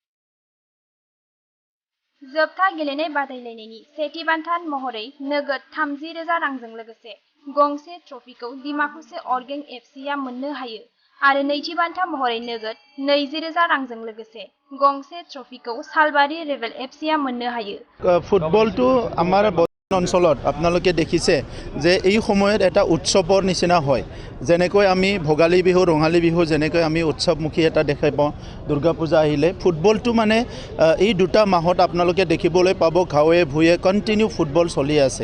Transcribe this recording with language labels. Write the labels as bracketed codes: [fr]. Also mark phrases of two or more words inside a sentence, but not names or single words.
[brx] जोबथा गेलेनाय बादायलायनायनि सेथि बान्था महरै नोगोद 30,000 रांजों लोगोसे गंसे ट्रफिखौ डिमाकुसि अर्गें एफसिआ मोननो हायो आरो नैथि बान्था महरै नोगोद 20,000 रांजों लोगोसे गंसे ट्रफिखौ सालबारि रेबेल एफसिआ मोननो हायो। [as] ফুটবলটো আমাৰ অঞ্চলত আপোনালোকে দেখিছে যে এই সময়ত এটা উৎসৱৰ নিচিনা হয়। যেনেকৈ আমি ভোগালী বিহু ৰঙালী বিহু যেনেকৈ আমি উৎসৱমুখী এটা দেখা পাওঁ দুৰ্গা পূজা আহিলে, ফুটবলটো মানে এই দুটা মাহত আপোনালোকে দেখিবলৈ পাব গাঁৱে ভূঞে কণ্টিনিউ ফুটবল চলি আছে।